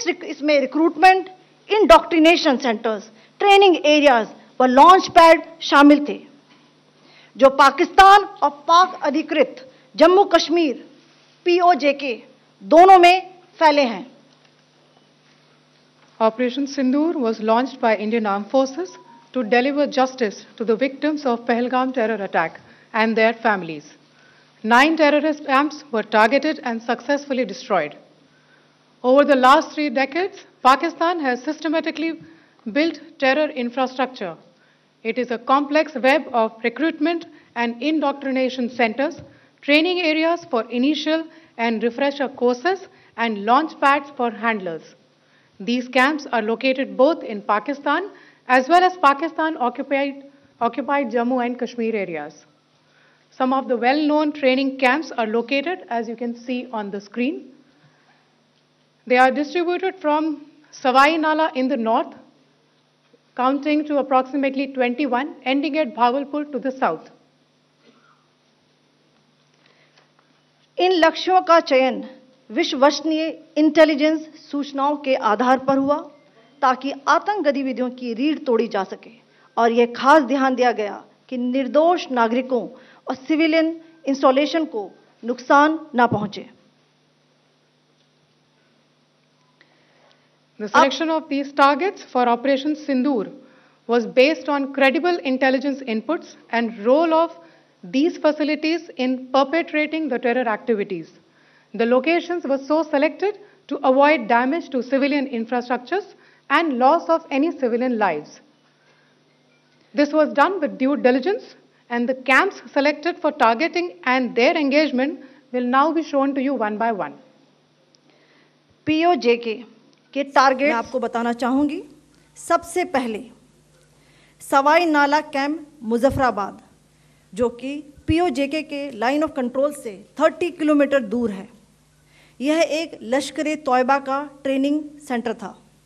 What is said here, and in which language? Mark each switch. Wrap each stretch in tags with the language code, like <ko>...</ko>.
<hi>इसमें recruitment, indoctrination centres, training areas व launch pad शामिल थे, जो पाकिस्तान और पाक अधिकृत जम्मू कश्मीर POJK दोनों में फैले हैं।</hi> <en>Operation Sindoor was launched by Indian Armed Forces to deliver justice to the victims of Pahalgam terror attack and their families. 9 terrorist camps were targeted and successfully destroyed. Over the last 3 decades, Pakistan has systematically built terror infrastructure. It is a complex web of recruitment and indoctrination centers, training areas for initial and refresher courses, and launch pads for handlers. These camps are located both in Pakistan as well as Pakistan-occupied Jammu and Kashmir areas. Some of the well-known training camps are located, as you can see on the screen. They are distributed from Savai Nala in the north, counting to approximately 21, ending at Bhagalpur to the south.</en> <hi>इन लक्ष्यों का चयन विश्वसनीय intelligence सूचनाओं के आधार पर हुआ ताकि आतंक गतिविधियों की रीढ़ तोड़ी जा सके, और यह खास ध्यान दिया गया कि निर्दोष नागरिकों और सिविलियन इंस्टॉलेशन को नुकसान न पहुंचे।</hi> <en>The selection of these targets for Operation Sindoor was based on credible intelligence inputs and role of these facilities in perpetrating the terror activities. The locations were so selected to avoid damage to civilian infrastructures and loss of any civilian lives. This was done with due diligence, and the camps selected for targeting and their engagement will now be shown to you one by one.</en> <hi>POJK के target मैं आपको बताना चाहूंगी। सबसे पहले सवाई नाला camp Muzaffarabad, जो कि POJK के लाइन ऑफ कंट्रोल से 30 किलोमीटर दूर है। यह एक लश्कर-ए-तौयबा का ट्रेनिंग सेंटर था।</hi>